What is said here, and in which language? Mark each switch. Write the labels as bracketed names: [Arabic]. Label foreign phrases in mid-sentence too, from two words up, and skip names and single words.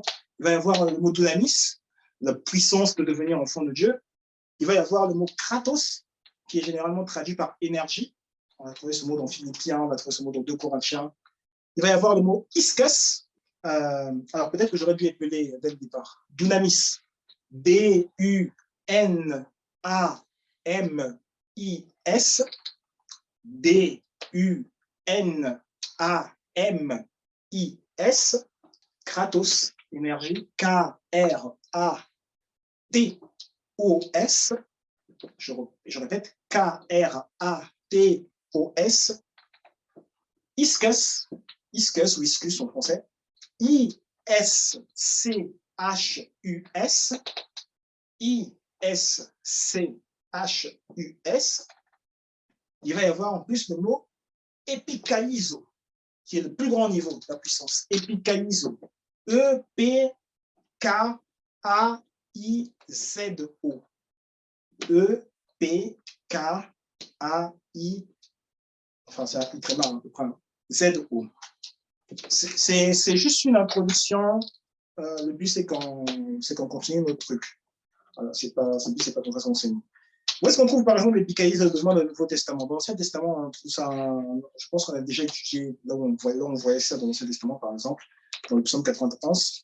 [French] Il va y avoir le mot dunamis, la puissance de devenir enfant de Dieu. Il va y avoir le mot kratos, qui est généralement traduit par énergie. On va trouver ce mot dans Philippiens, on va trouver ce mot dans 2 Corinthiens. Il va y avoir le mot iskos. Alors peut-être que j'aurais dû épeler dès le départ. Dunamis. D-U-N-A-M-I-S. D-U-N-A-M-I-S. Kratos, énergie. K-R-A-T-O-S. Je répète, K-R-A-T-O-S. Iskos, Iscus ou Iscus en français, I-S-C-H-U-S, I-S-C-H-U-S. Il va y avoir en plus le mot epikaizo, qui est le plus grand niveau de la puissance. Epikaizo. E-P-K-A-I-Z-O. E-P-K-A-I. Enfin, c'est appris très mal, à peu près. Z-O. C'est juste une introduction. Le but, c'est qu'on continue notre truc. Voilà, le but, c'est pas qu'on fasse enseigner. Où est-ce qu'on trouve, par exemple, l'épicalisme dans le Nouveau Testament? Dans l'Ancien Testament, on trouve ça, je pense qu'on a déjà étudié, là où on voyait ça dans l'Ancien Testament, par exemple, dans le psaume 91.